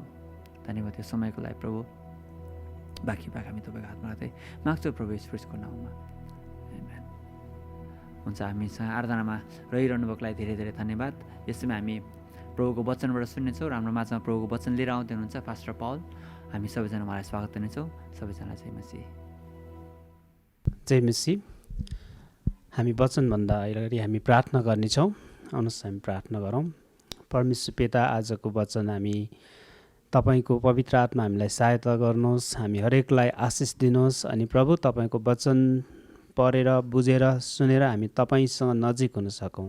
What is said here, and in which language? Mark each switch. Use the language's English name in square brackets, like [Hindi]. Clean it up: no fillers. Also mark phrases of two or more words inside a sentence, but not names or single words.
[Nepali] धन्यवाद यो समयको लागि प्रभु। बाँकी भाग हामी तपाईँको हातमा राख्दै माग्छौँ प्रभु ईश्वरको नाउँमा, आमेन। हुन्छ, हामीसँग आराधनामा रहिरहनु भएको लागि धेरै धेरै धन्यवाद। यसमा हामी प्रभुको वचनबाट सुन्नेछौँ र हाम्रो माझमा प्रभुको वचन लिएर आउँदै हुनुहुन्छ पास्टर पौल। हामी सबैजना उहाँलाई स्वागत गर्नेछौँ। सबैजना जय मसीह। जय मसीह। हामी वचनभन्दा अगाडि हामी प्रार्थना गर्नेछौँ। आउनुहोस् हामी प्रार्थना गरौँ। परमेश्वर पिता, आजको वचन हामी तपाईँको पवित्र आत्मा हामीलाई सहायता गर्नुहोस्, हामी हरेकलाई आशिष दिनुहोस्। अनि प्रभु तपाईँको वचन पढेर बुझेर सुनेर हामी तपाईँसँग नजिक हुन सकौँ।